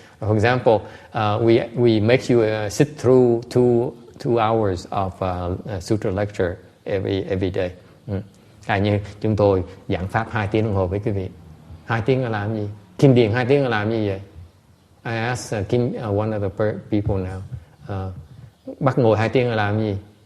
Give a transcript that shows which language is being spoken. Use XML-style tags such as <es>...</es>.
<en>For example, we make you sit through two hours of sutra lecture every day.</en> <vi>Như chúng tôi giảng pháp 2 tiếng đồng hồ với quý vị. 2 tiếng là làm gì? Kinh điển 2 tiếng là làm gì vậy?</vi> <en>I asked one of the people now.</en> <vi>Bắt ngồi 2 tiếng là làm gì?</vi>